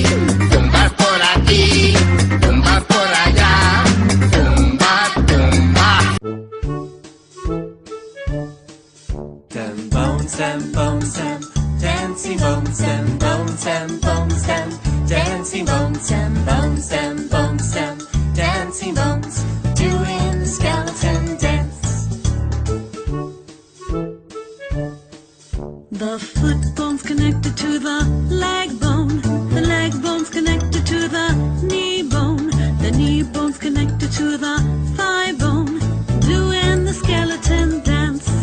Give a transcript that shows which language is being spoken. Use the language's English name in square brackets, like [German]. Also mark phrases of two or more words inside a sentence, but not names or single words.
[Spanish] Tumbas por aquí, tumbas por allá, tumba, tumba. [English] Dem bones, dem bones, dem dancing bones, dem bones, dem bones, dem dancing bones, dem bones, dem bones, dem dancing bones, doing the skeleton dance. The foot bone's connected to the leg bone's connected to the knee bone's connected to the thigh bone, doing the skeleton dance.